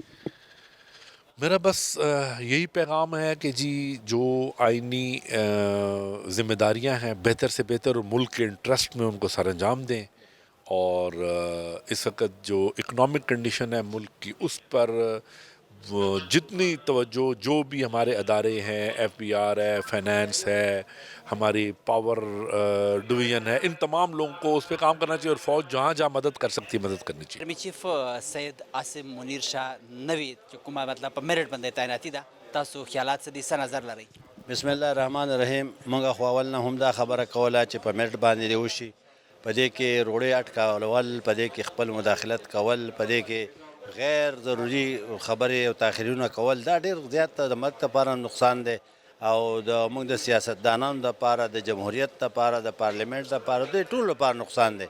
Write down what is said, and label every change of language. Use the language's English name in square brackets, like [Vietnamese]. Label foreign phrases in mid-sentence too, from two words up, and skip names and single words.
[Urdu] میرا بس یہی پیغام ہے کہ جی جو آئینی ذمہ داریاں ہیں بہتر سے بہتر اور ملک کے انٹرسٹ میں ان کو سر انجام دیں، اور اس وقت جو [English] economic condition [Urdu] ہے ملک کی اس پر جتنی توجہ جو بھی ہمارے ادارے ہیں، ایف بی آر ہے، فائنینس ہے، ہماری [English] power division [Urdu] ہے، ان تمام لوگوں کو اس پہ کام کرنا چاہیے، اور فوج جہاں جہاں مدد کر سکتی ہے مدد کرنی چاہیے. [English] army chief [Pashto] سید عاصم منیر شاہ نوی جو کومه مطلب په میرټ باندې تعیناتي ده، تاسو خیالات څه دي، څه نظر لرئ؟ [Arabic] بسم الله الرحمن الرحیم. [Pashto] موږ خو اول نه هم دا خبره کوله چې په میرټ باندې دې وشي، په دې کې روړې اټکول، په دې کې خپل مداخلت کول، په دې کې غیر ضروري خبرې او تاخیرونه کول، دا ډېر زیات د ملک لپاره نقصان دی او د موږ د سیاستدانانو لپاره، د جمهوریت لپاره، د پارلیمنت لپاره، د ټولو لپاره نقصان دی.